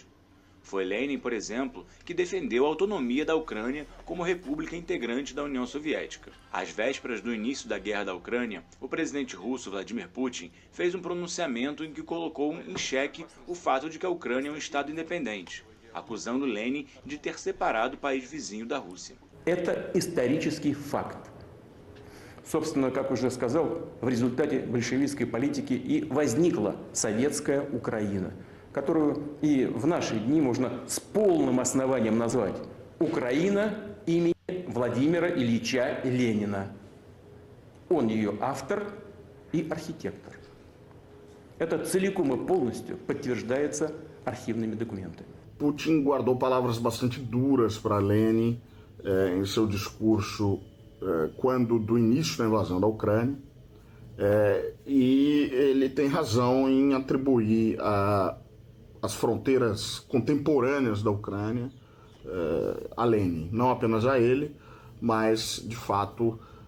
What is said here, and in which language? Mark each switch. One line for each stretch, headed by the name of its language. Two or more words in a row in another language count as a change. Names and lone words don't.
Portuguese: Foi Lenin, por exemplo, que defendeu a autonomia da Ucrânia como república integrante da União Soviética. Às vésperas do início da guerra da Ucrânia, o presidente russo Vladimir Putin fez um pronunciamento em que colocou em xeque o fato de que a Ucrânia é um Estado independente, acusando Lenin de ter separado o país vizinho da Rússia.
Russian: Это исторический факт. Собственно, как уже сказал, в результате большевистской политики и возникла советская Украина, которую и в наши дни можно с полным основанием назвать Украина имени Владимира Ильича Ленина. Он ее автор и архитектор. Это целиком и полностью подтверждается архивными документами.
Portuguese: Putin guardou palavras bastante duras para Lenin em seu discurso quando do início da invasão da Ucrânia, e ele tem razão em atribuir as fronteiras contemporâneas da Ucrânia a Lenin, não apenas a ele, mas de fato